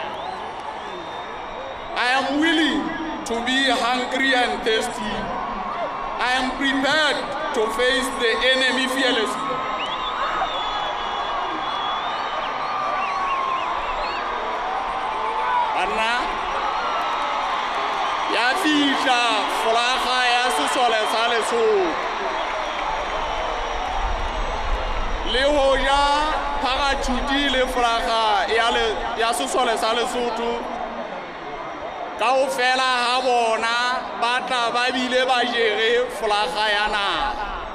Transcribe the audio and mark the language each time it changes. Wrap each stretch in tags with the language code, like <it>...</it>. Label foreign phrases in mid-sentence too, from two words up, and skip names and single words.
<en>I am willing to be hungry and thirsty. I am prepared to face the enemy fearlessly.</en> <st>Anna, ya fihla folaga ya sesole sa Lesotho. Le hoja parachuti le folaga ya sesole sa Lesotho. Kaofela ha bona ba tla ba bile ba jere folaga ya naga.</st>